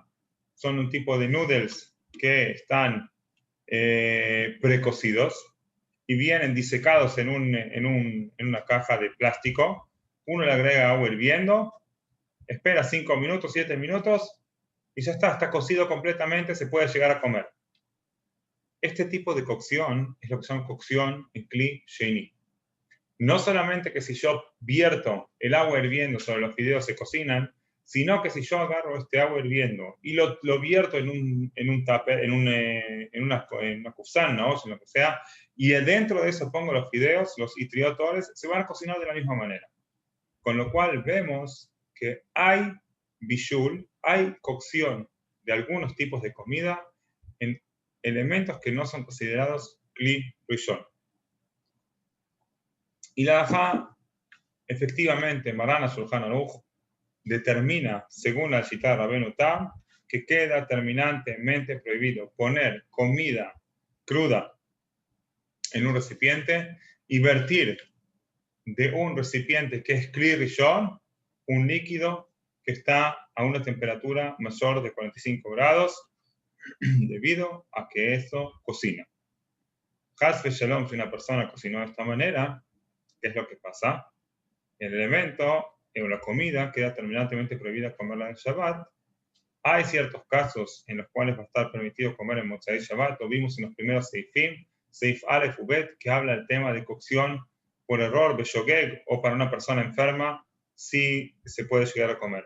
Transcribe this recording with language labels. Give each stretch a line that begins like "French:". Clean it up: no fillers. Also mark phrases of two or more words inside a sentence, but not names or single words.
Spanish: Son un tipo de noodles que están precocidos y vienen disecados en una caja de plástico. Uno le agrega agua hirviendo, espera 5 minutos, 7 minutos y ya está cocido completamente, se puede llegar a comer. Este tipo de cocción es lo que se llama cocción en
Hebrew: כלי שני.
Spanish: No solamente que si yo vierto el agua hirviendo sobre los fideos se cocinan, sino que si yo agarro este agua hirviendo y lo vierto en un tupper, en una kufsan, ¿no? En lo que sea, y dentro de eso pongo los fideos, los itriotores, se van a cocinar de la misma manera. Con lo cual vemos que hay bishul, hay cocción de algunos tipos de comida en elementos que no son considerados
Hebrew: כלי ראשון.
Spanish: Y la halajá, efectivamente, Marana Shulchan Aruch determina, según la Shita Rabbeinu Tam, que queda terminantemente prohibido poner comida cruda en un recipiente y vertir de un recipiente que es
Hebrew: כלי ראשון
Spanish: un líquido que está a una temperatura mayor de 45 grados debido a que eso cocina.
Hebrew: חס ושלום,
Spanish: si una persona cocinó de esta manera, ¿qué es lo que pasa? El elemento o la comida queda terminantemente prohibida comerla en Shabbat. Hay ciertos casos en los cuales va a estar permitido comer en
Hebrew: מוצאי שבת.
Spanish: Lo vimos en los primeros Seifim,
Hebrew: סעיף אלף ובית,
Spanish: que habla del tema de cocción por error, beshogeg, o para una persona enferma, sí se puede llegar a comer.